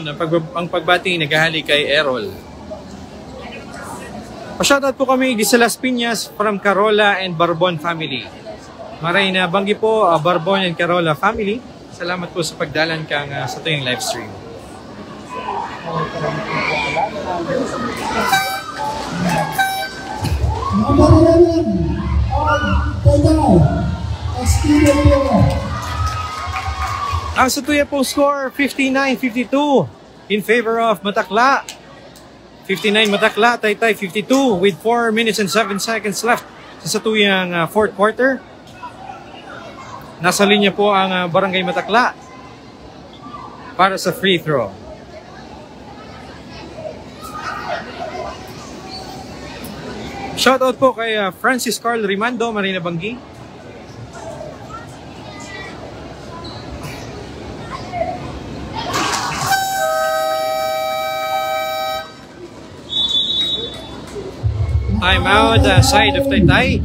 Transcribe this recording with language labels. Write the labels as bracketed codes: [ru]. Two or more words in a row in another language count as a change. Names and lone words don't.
[bik] Ang pagbati naghahali kay Errol. Pa-shout out po kami di sa Las Piñas [en] from Carola and Barbon family. [bik] Maray na banggi po Barbon and Carola family. Salamat po sa pagdalan kang sa tuyong live stream. [en] Number 11 on Taytay, Estilo. [bik] Ang sa tuya pong score, 59-52 [en] in favor of Matakla. 59 Matakla, Taytay 52 with 4 minutes and 7 seconds left [bik] sa satuyang [en] fourth quarter. [bik] Nasa linya po ang Barangay Matakla para sa [en] free throw. [bik] Shoutout po kay Francis Carl Rimando, Marina Banggi. [en] Time out, side of Taytay.